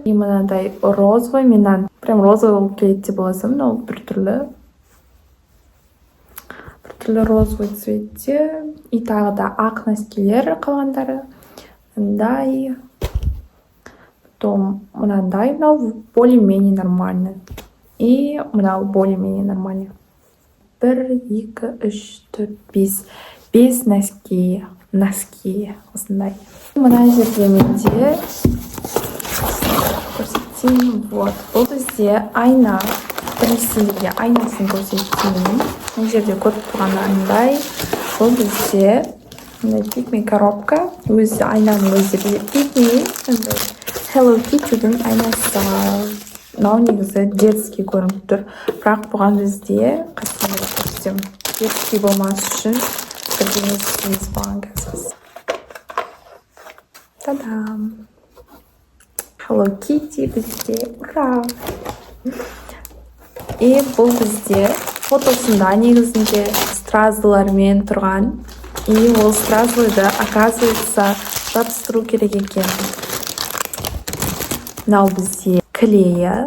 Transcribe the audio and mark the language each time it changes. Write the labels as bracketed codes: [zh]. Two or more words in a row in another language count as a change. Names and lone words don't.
[kk] И мынандай розовый, менен [ru] прям розовый [kk] болып келеді деп ойласам, но біртүрлі розовый цветте. И тағы да ақ носкилер қалғандары. Мынандай. Потом мынандай, мынау [ru] более-менее нормально. [kk] И мынау [ru] более-менее нормально. [kk] 1, 2, 3, 4, 5. 5 носки. Осындай. Мына жерде менде көрсетейін. Вот. Бұл бізде айна. Біріншісінде айнасын көрсетейін. Мына жерде көріп тұрғандай. Бұл бізде пикми коробка. Өзі айнаның өзі пикми. Hello Kitty'дің айнасы. Мынау негізі детский көрініп тұр. Бірақ бұған бізде қасында көрсетем. Детский болмас үшін бірдеңесіз болған қазір. Та-дам! Hello Kitty бізде. Ура! И бұл бізде фотосында негізінде стразылармен тұрған. И ол стразыларды, оказывается, жабыстыру керек екен. Мынау бізде клея.